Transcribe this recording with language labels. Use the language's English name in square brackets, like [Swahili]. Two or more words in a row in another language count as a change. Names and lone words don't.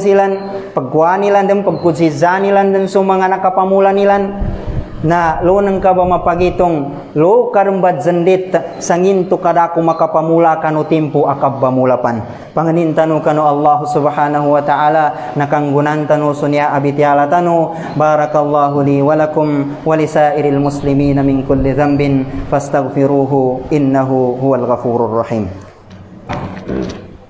[Maranao] silan pagkuha nilan din pagkutsidzan nilan din sa mga nakapamula nilan na lo nang ka ba mapagitong lo karumbat zandit sangin to kada ko makapamula kanu timpo akab bamulapan panganin tanu kanu [Arabic] الله سبحانه وتعالى [Maranao] nakanggunan tanu sunya abitiala tanu [Arabic] بارك الله لي ولكم ولسائر المسلمين من كل ذنب فاستغفروه إنه هو الغفور الرحيم.